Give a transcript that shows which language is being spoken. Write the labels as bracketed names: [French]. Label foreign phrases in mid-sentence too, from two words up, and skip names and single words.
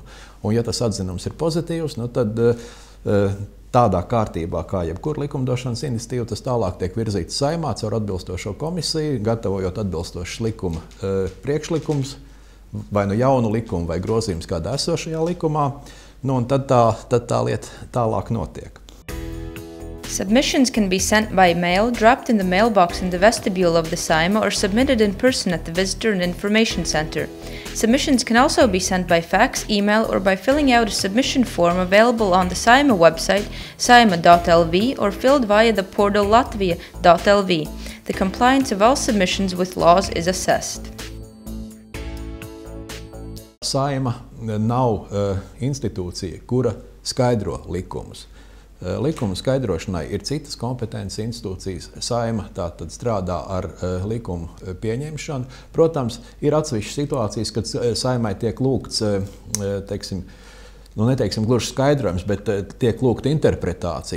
[Latvian] Un ja tas atzinums ir pozitīvs, tad tādā kārtībā, kā jebkura likumdošanas iniciatīva, tas tālāk tiek virzīts Saeimā caur atbilstošo komisiju, gatavojot atbilstošus likuma priekšlikumus, vai jaunu likumu, vai grozījumus kādā esošajā likumā, un tad tā lieta tālāk notiek. [English] Submissions can be sent by mail, dropped in the mailbox in the vestibule of the Saeima, or submitted in person at the Visitor and Information Center. Submissions can also be sent by fax, email, or by filling out a submission form available on the Saeima website, saeima.lv, or filled via the portal latvia.lv. The compliance of all submissions with laws is assessed. [Latvian] Saeima nav institūcija, kura skaidro likumus. Likuma skaidrošanai ir citas kompetences institūcijas. Saeima tātad strādā ar likumu pieņemšanu. Protams, ir atsevišķas situācijas, kad Saeimai tiek lūgts, neteiksim gluži skaidrojums, bet tiek lūgta interpretācija.